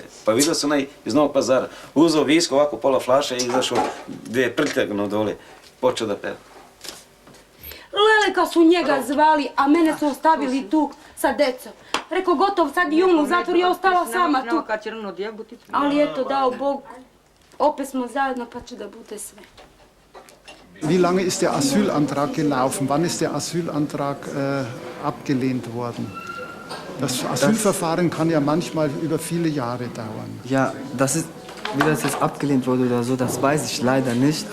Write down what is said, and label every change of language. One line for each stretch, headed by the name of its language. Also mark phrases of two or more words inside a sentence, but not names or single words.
Serbian: Pa vidio sam onaj iz Novog Pazara, uzeo visko, ovako pola flaše i izašao gdje prljagno dole, počeo da peva. Leleka su njega zvali, a mene su ostavili tu sa decom. Rekao, gotov, sad i on u zatvor, ja ostala sama tu. Ali eto, dao Bog, opet smo zajedno, pa će da bude sve.
German: Wie lange ist der Asylantrag gelaufen? Wann ist der Asylantrag abgelehnt worden? Das Asylverfahren kann ja manchmal über viele Jahre dauern. Ja, wie das jetzt abgelehnt wurde oder so, das weiß ich leider nicht.